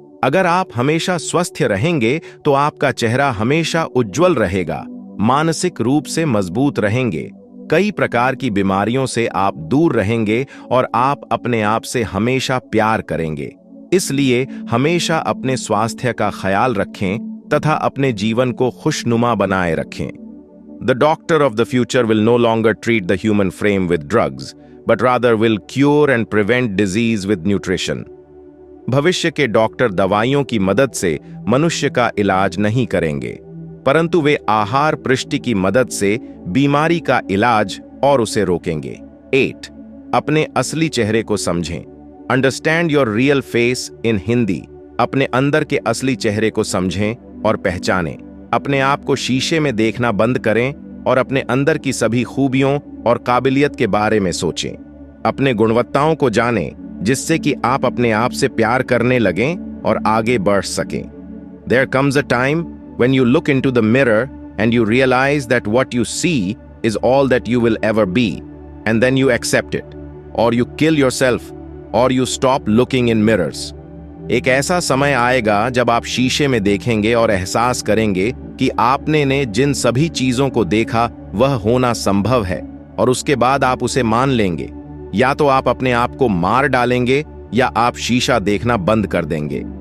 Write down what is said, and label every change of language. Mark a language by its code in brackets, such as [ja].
[hi] अगर आप हमेशा स्वस्थ रहेंगे तो आपका चेहरा हमेशा उज्जवल रहेगा, मानसिक रूप से मजबूत रहेंगे, कई प्रकार की बीमारियों से आप दूर रहेंगे और आप अपने आप से हमेशा प्यार करेंगे। इसलिए हमेशा अपने स्वास्थ्य का ख्याल रखें तथा अपने जीवन को खुशनुमा बनाए रखें। [en] The doctor of the future will no longer treat the human frame with drugs, but rather will cure and prevent disease with nutrition. [hi] भविष्य के डॉक्टर दवाइयों की मदद से मनुष्य का इलाज नहीं करेंगे, परंतु वे आहार पृष्टि की मदद से बीमारी का इलाज और उसे रोकेंगे। 8. अपने असली चेहरे को समझें। [en] Understand your real face in Hindi. [hi] अपने अंदर के असली चेहरे को समझें और पहचानें। अपने आप को शीशे में देखना बंद करें और अपने अंदर की सभी खूबियों और काबिलियत के बारे में सोचें। अपने गुणवत्ताओं को जानें, जिससे कि आप अपने आप से प्यार करने लगें और आगे बढ़ सकें। [en] There comes a time when you look into the mirror and you realize that what you see is all that you will ever be, and then you accept it, or you kill yourself, or you stop looking in mirrors. [hi] एक ऐसा समय आएगा जब आप शीशे में देखेंगे और एहसास करेंगे कि आपने ने जिन सभी चीजों को देखा वह होना संभव है, और उसके बाद आप उसे मान लेंगे। या तो आप अपने आप को मार डालेंगे या आप शीशा देखना बंद कर देंगे।